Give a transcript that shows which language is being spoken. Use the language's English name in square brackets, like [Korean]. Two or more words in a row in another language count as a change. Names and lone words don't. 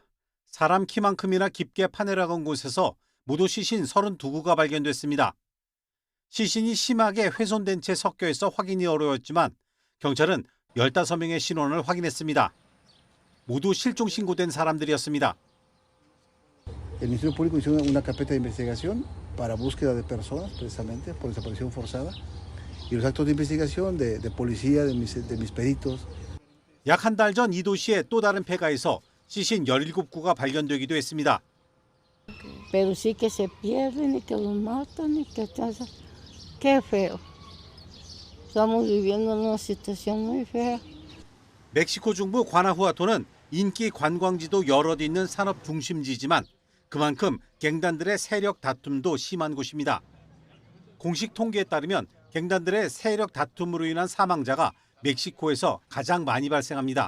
[Korean] 사람 키만큼이나 깊게 파내려간 곳에서 모두 시신 32구가 발견됐습니다. 시신이 심하게 훼손된 채 섞여 있어 확인이 어려웠지만 경찰은 15명의 신원을 확인했습니다. 모두 실종 신고된 사람들이었습니다. [Spanish] El Ministerio Público hizo una carpeta de investigación para búsqueda de personas, precisamente por desaparición forzada, y los actos de investigación de policía, de mis peritos. [Korean] 약 한 달 전 이 도시의 또 다른 폐가에서 시신 17구가 발견되기도 했습니다. [Spanish] Pero sí que se pierden y que los matan y que qué feo. Estamos viviendo en una situación muy fea. [Korean] 멕시코 중부 과나후아토는 인기 관광지도 여럿 있는 산업 중심지지만 그만큼 갱단들의 세력 다툼도 심한 곳입니다. 공식 통계에 따르면 갱단들의 세력 다툼으로 인한 사망자가 멕시코에서 가장 많이 발생합니다.